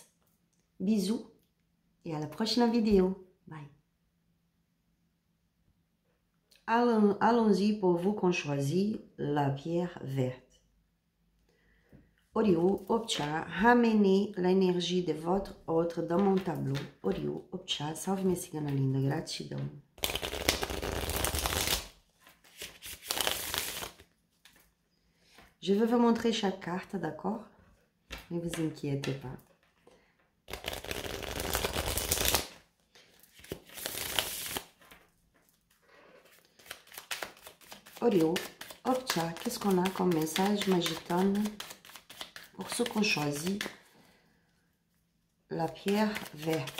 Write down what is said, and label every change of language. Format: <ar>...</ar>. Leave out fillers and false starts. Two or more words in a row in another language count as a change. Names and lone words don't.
<fr>Bisous et à la prochaine vidéo. Bye. Allons-y pour vous qu'on choisit la pierre verte. Orio, Opcha, ramenez l'énergie de votre autre dans mon tableau. Orio, Opcha,</fr> <pt>salve-me cigana linda, gratidão.</pt> <fr>Je vais vous montrer chaque carte, d'accord? Ne vous inquiétez pas. Orio, Opcha, qu'est-ce qu'on a comme message magitone pour ceux qu'on choisit la pierre verte?</fr>